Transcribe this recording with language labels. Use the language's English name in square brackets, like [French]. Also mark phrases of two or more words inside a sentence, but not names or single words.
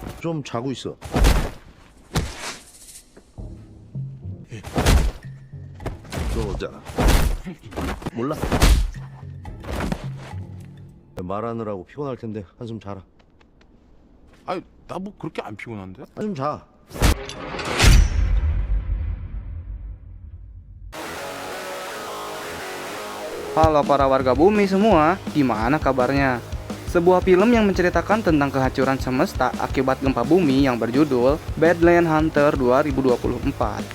[Korean] 좀 자고 있어. 들어오자. 몰라. 말하느라고 피곤할 텐데 한숨 자라. 아니 나 뭐 그렇게 안 피곤한데? 한숨 자. [Indonesian] Halo para warga bumi semua, gimana kabarnya? Sebuah film yang menceritakan tentang kehancuran semesta akibat gempa bumi yang berjudul Badland Hunter 2024.